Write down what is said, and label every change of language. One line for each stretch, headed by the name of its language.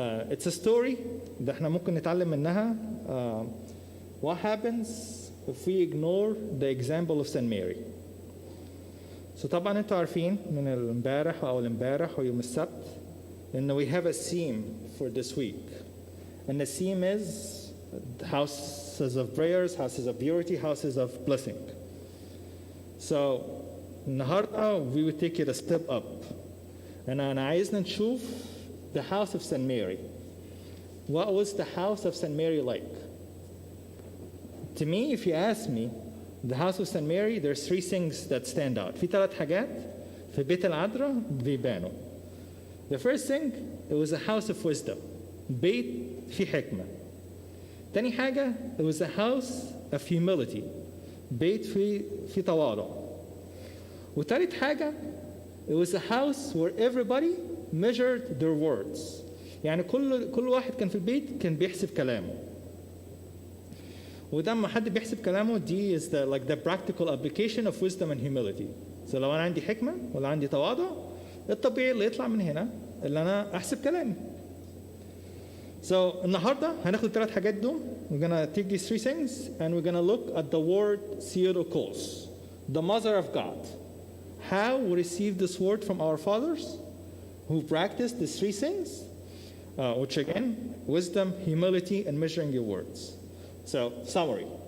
English: It's a story
Arabic: ده احنا ممكن نتعلم منها.
English: What happens if we ignore the example of Saint Mary?
Arabic: So طبعا انتوا عارفين من الامبارح او الامبارح ويوم السبت ان
English: we have a theme for this week. And the theme is houses of prayers, houses of purity, houses of blessing. So
Arabic: النهارده
English: we will take it a step up.
Arabic: أنا عايزنا نشوف
English: the house of Saint Mary. What was the house of Saint Mary like? To me, if you ask me, the house of Saint Mary, there's three things that stand out.
Arabic: في ثلاث حاجات في بيت العذراء بيبانوا.
English: The first thing, it was a house of wisdom.
Arabic: بيت في حكمة. تاني حاجة,
English: it was a house of humility.
Arabic: بيت في تواضع. وتالت حاجة,
English: it was a house where everybody measured their words.
Arabic: يعني كل واحد كان في البيت كان بيحسب كلامه. وده ما حد بيحسب كلامه دي
English: is the practical application of wisdom and humility.
Arabic: So لو أنا عندي حكمة ولا عندي تواضع الطبيعي اللي يطلع من هنا اللي أنا أحسب كلامي. So النهاردة هناخد الثلاث حاجات دول.
English: We're gonna take these three things and we're gonna look at the word Theotokos, the mother of God. How we receive this word from our fathers who practiced these three things, which again, wisdom, humility, and measuring your words. So, summary.